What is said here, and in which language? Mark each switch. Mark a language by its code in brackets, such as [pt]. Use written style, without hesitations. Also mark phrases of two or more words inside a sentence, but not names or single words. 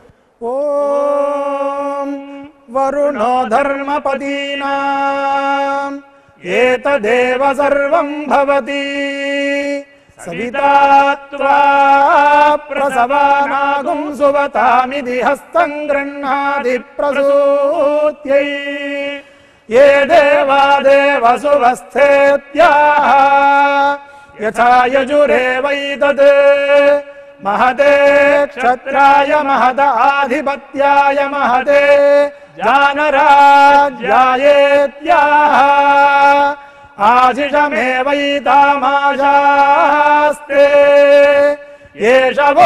[sa] ఓం వరుణో ధర్మపదీనాం ఏతదేవ సర్వం భవతి సవితా త్వా ప్రసవానాగుం సువతామిది హస్తం గృహ్ణాది ప్రసూత్యై ये देवा देवसुवस्थेत्याः यथा यजुरेवैतत् महते क्षत्राय महदाधिपत्याय महते जानराज्यायेत्याः आशिषमेवैतामाशास्ते एष वो